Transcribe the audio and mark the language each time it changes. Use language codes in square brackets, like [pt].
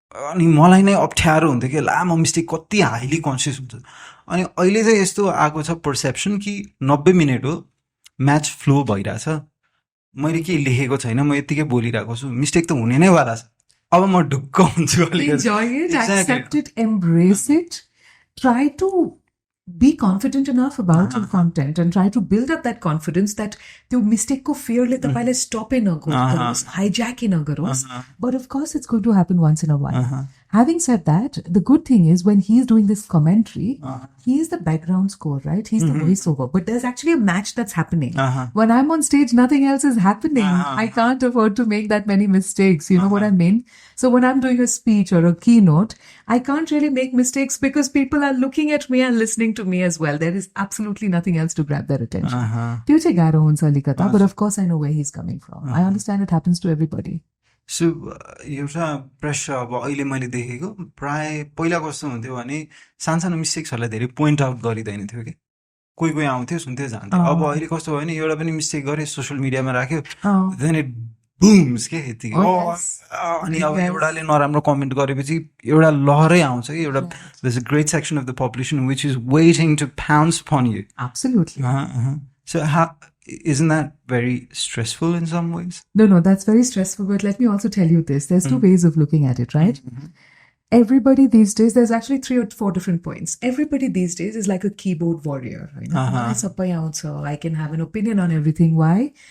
[ne] अनि मलाई नै अप्ठ्यारो हुन्थ्यो कि ला म मिस्टेक कति हाइली कन्सियस हुन्छ. अनि अहिले चाहिँ यस्तो आएको छ पर्सेप्सन कि 90 मिनट हो, म्याच फ्लो भइरहेछ, मैले केही लेखेको छैन, म यत्तिकै बोलिरहेको छु, मिस्टेक त हुने नै वाला छ, अब म ढुक्क हुन्छु. [en] Enjoy it, accept it, embrace it, try to be confident enough about your content and try to build up that confidence that [ne] त्यो मिस्टेकको फियरले तपाईँलाई स्टपै नगरोस्, हाइज्याकै नगरोस्. [en] But of course it's going to happen once in a while. Having said that, the good thing is when he's doing this commentary, he's the background score, right? He's the voiceover. But there's actually a match that's happening. When I'm on stage, nothing else is happening. I can't afford to make that many mistakes. You know what I mean? So when I'm doing a speech or a keynote, I can't really make mistakes because people are looking at me and listening to me as well. There is absolutely nothing else to grab their attention. [ne] त्यो चाहिँ गाह्रो हुन्छ अलिकता, [en] but of course I know where he's coming from. I understand it happens to everybody. [ne] So एउटा प्रश्न अब अहिले मैले देखेको प्राय पहिला कस्तो हुन्थ्यो भने सानसानो मिस्टेक्सहरूलाई धेरै पोइन्ट आउट गरिँदैन थियो कि कोही कोही आउँथ्यो सुन्थ्यो जान्थ्यो अब अहिले कस्तो भयो भने एउटा पनि मिस्टेक गरे सोसियल मिडियामा राख्यो देन इट बुम्स के यतिकै अनि अब एउटाले नराम्रो कमेन्ट गरेपछि एउटा लहरै आउँछ कि एउटा [en] there's a great section of the population which is waiting to pounce upon you. Absolutely. So how isn't that very stressful in some ways? No, that's very stressful. But let me also tell you this. There's two ways of looking at it, right? Everybody these days, there's actually 3 or 4 different points. Everybody these days is like a keyboard warrior. Right? I can have an opinion on everything. Why?